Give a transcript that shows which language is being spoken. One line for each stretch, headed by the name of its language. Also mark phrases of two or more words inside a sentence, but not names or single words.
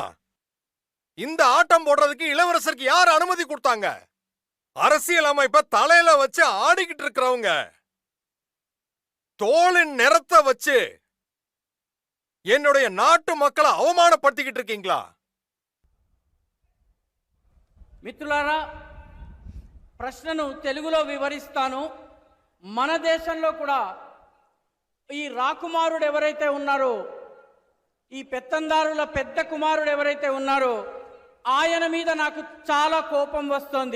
Tamil: இந்த ஆட்டம் போடுறதுக்கு இளவரசருக்கு யார் அனுமதி கொடுத்தாங்க? அரசியல் அமைப்பை தலையில வச்சு ஆடிக்கிட்டு இருக்கிறவங்க தோலின் நிறத்தை வச்சு என்னுடைய நாட்டு மக்களை அவமானப்படுத்திக்கிட்டு இருக்கீங்களா?
Telugu: మిత్రులారా, ప్రశ్నను తెలుగులో వివరిస్తాను. మన దేశంలో కూడా ఈ రాకుమారుడు ఎవరైతే ఉన్నారో, ఈ పెత్తందారుల పెద్ద కుమారుడు ఎవరైతే ఉన్నారో ఆయన మీద నాకు చాలా కోపం వస్తుంది.